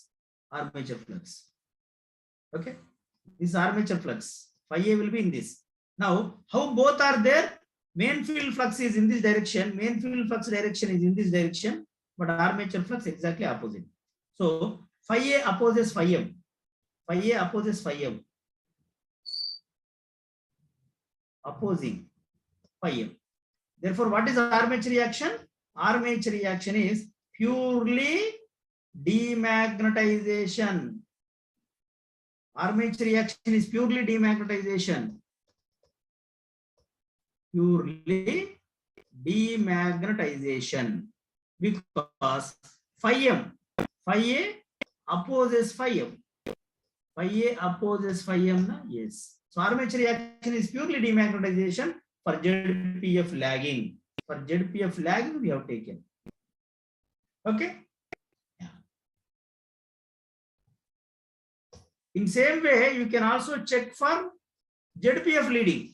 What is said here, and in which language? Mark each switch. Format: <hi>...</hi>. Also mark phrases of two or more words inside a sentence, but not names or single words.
<en>Armature flux. Okay. This armature flux. Phi A will be in this. Now, how both are there? Main field flux is in this direction. Main field flux direction is in this direction, but armature flux exactly opposite. So, phi A opposes phi M. Phi A opposes phi M. Opposing phi M. Therefore, what is armature reaction? Armature reaction is purely demagnetization. Armature reaction is purely demagnetization. Purely demagnetization. Because phi M, phi A opposes phi M. Phi A opposes phi M. Yes. So armature reaction is purely demagnetization for ZPF lagging. For ZPF lagging we have taken. Okay. Yeah. In same way, you can also check for ZPF leading.</en>